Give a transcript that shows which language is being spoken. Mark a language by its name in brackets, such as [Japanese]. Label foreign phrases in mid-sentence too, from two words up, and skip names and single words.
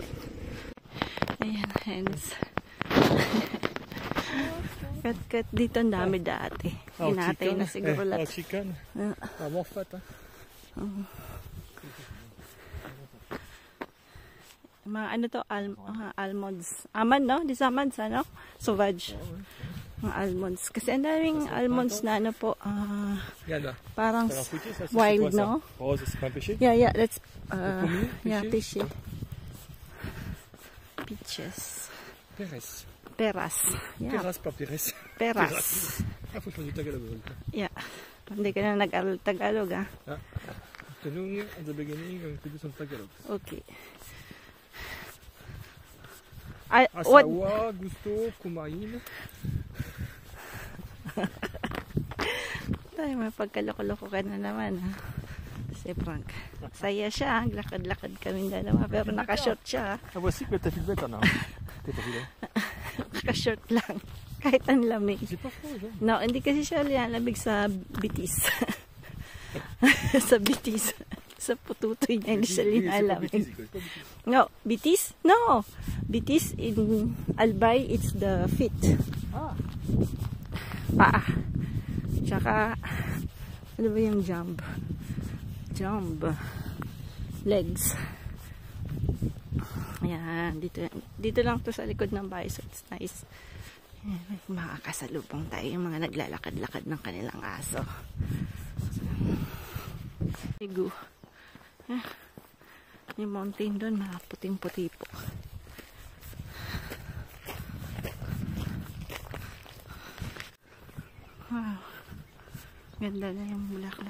[Filipino] Ayan, hence. Kat dito ang dami dati. Hinatay na siguro lahat. [French] Chicken. Vraiment fat, [Filipino] Mga ano to, almonds. Almond, no? [English] This almonds, [French] ano? Sauvage. [Filipino] Mga almonds. Kasi ang daming almonds na ano po, parang wild, no? [English] Yeah, that's, fishy. Peaches. Peras. Yeah. [French] Peras, pas Peres. [Filipino] Peras. [French] Faut changer de Tagalog. [English] Yeah. [Filipino] Hindi ka na nag-aral Tagalog, ah. Tanong [English] at the beginning, [Filipino] ang pwede sa Tagalog. [English] Okay. [Filipino] Asawa, gusto, kumain. Tayo, mapagkaloko-loko ka na naman, ha? Kasi Si Frank. Saya siya. Lakad-lakad kami dalawa. Pero naka-short siya. [French] Ah, voici que t'as filmé, t'en as. T'as filmé. [Filipino] Naka-short lang. Kahit ang lamig. [French] C'est pas froid, ça. [Filipino] No, hindi kasi siya lamig sa bitis. Sa bitis. Sa pututoy niya, hindi siya linalamig. No, bitis? No. [English] Bitis in Albay, it's the feet. Ah. [Filipino] Paa. Tsaka, ano ba yung jump? [English] Jump. Legs. [Filipino] Ayan, dito lang to sa likod ng bahay, [English] so it's nice. [Filipino] Ayan, makakasalubong tayo yung mga naglalakad-lakad ng kanilang aso. Igu. Yung mountain doon, puting-puti po. [English] Wow. [Filipino] Ganda na yung bulaklak.